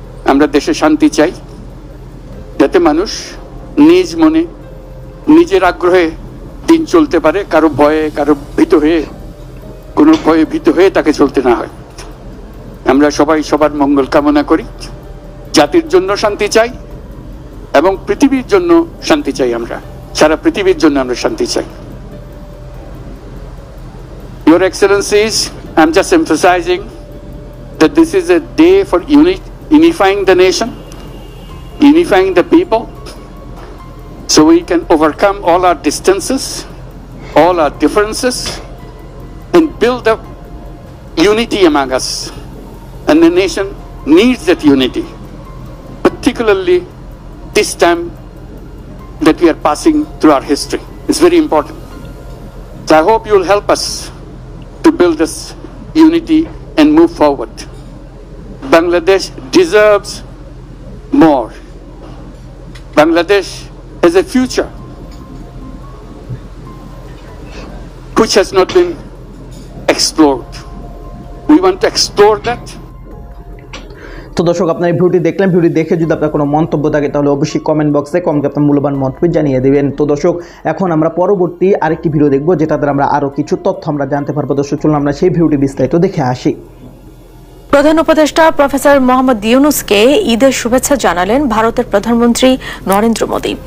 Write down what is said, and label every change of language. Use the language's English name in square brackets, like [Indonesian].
[Bangla] আমরা দেশে শান্তি চাই, যাতে মানুষ নিজ মনে নিজের আগ্রহে দিন চলতে পারে, কারো ভয়ে কারো ভীত হয়ে, কোনো ভয়ে ভীত হয়ে তাকে চলতে না হয়। আমরা সবাই সবার মঙ্গল কামনা করি। জাতির জন্য শান্তি চাই এবং পৃথিবীর জন্য শান্তি চাই। আমরা সারা পৃথিবীর জন্য আমরা শান্তি চাই। [English] Your Excellencies, I'm just emphasizing that this is a day for unifying the nation, unifying the people, so we can overcome all our distances, all our differences, and build up unity among us. And the nation needs that unity. particularly this time that we are passing through our history. It's very important. So I hope you will help us to build this unity and move forward. Bangladesh deserves more. Bangladesh has a future which has not been explored. We want to explore that. [Bangla] তো দর্শক, আপনার এই ভিডিওটি দেখলেন। Video দেখে যদি আপনার কোনো মন্তব্য থাকে তাহলে অবশ্যই কমেন্ট বক্সে আপনার মূল্যবান মন্তব্য জানিয়ে দেবেন। তো দর্শক, এখন আমরা পরবর্তী আরেকটি ভিডিও দেখব, যেটা দ্বারা আমরা আরও কিছু তথ্য আমরা জানতে পারবো। দর্শক, চলুন আমরা সেই ভিডিওটি বিস্তারিত দেখে আসি। প্রধান উপদেষ্টা প্রফেসর মোহাম্মদ ইউনূসকে ঈদের শুভেচ্ছা জানালেন ভারতের প্রধানমন্ত্রী নরেন্দ্র মোদী।